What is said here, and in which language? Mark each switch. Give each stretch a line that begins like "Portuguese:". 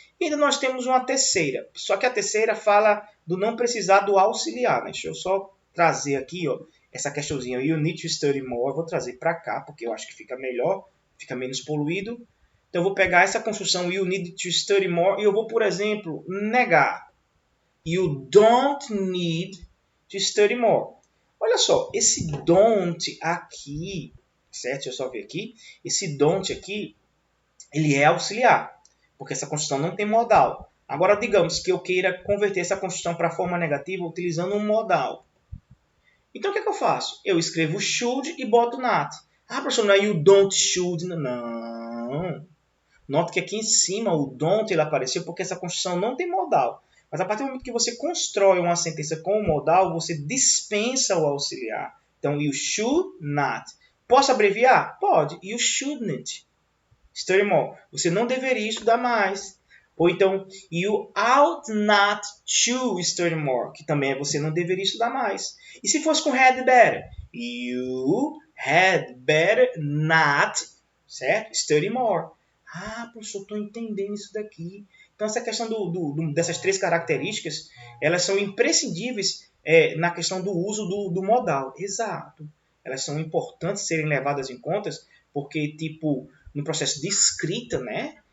Portuguese: E ainda nós temos uma terceira. Só que a terceira fala do não precisar do auxiliar. Né? Deixa eu só trazer aqui, ó, essa questãozinha. You need to study more. Eu vou trazer para cá, porque eu acho que fica melhor, fica menos poluído. Então, eu vou pegar essa construção you need to study more e eu vou, por exemplo, negar.
English: You don't need to study more.
Portuguese: Olha só, esse don't aqui, certo? Deixa eu só ver aqui. Esse don't aqui, ele é auxiliar, porque essa construção não tem modal. Agora, digamos que eu queira converter essa construção para a forma negativa utilizando um modal. Então, o que é que eu faço? Eu escrevo should e boto not. Ah, professor, não é you don't should. Não. Note que aqui em cima o don't ele apareceu porque essa construção não tem modal. Mas a partir do momento que você constrói uma sentença com o modal, você dispensa o auxiliar. Então, you should not. Posso abreviar? Pode.
English: You shouldn't study more.
Portuguese: Você não deveria estudar mais. Ou então, you ought not to study more, que também é você não deveria estudar mais.
English: E se fosse com had better? You had better not, certo? Study more.
Portuguese: Ah, professor, estou entendendo isso daqui. Então, essa questão dessas três características, elas são imprescindíveis na questão do uso do modal. Exato. Elas são importantes serem levadas em conta, porque, tipo, no processo de escrita, né?